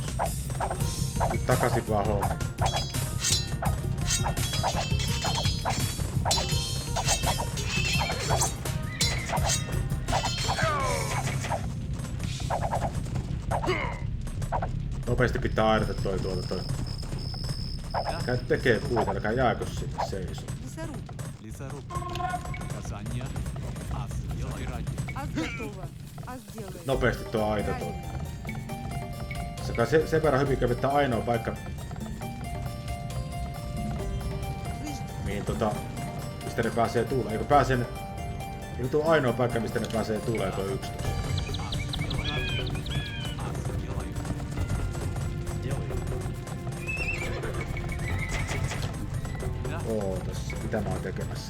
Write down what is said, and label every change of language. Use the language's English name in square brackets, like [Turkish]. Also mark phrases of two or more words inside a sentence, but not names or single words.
[Finnish] Nyt takaisin vaan homma. Nopeasti pitää aidata toi. Käy tekee puita, älkää jääkö sinne seisoo. [Russian] Лесоруб. Лесоруб. Касание. Ас. Делай ради. Ас готово. Ас делает. [Finnish] Nopeasti tuo aita toi. Sen verran hyvin kävi, että ainoa paikka, [Russian] Слышь, [Finnish] mihin mistä ne pääsee tuuleen. Eikö tuo ainoa paikka, mistä ne pääsee tuuleen, toi 11. Ootas, mitä mä oon tekemässä?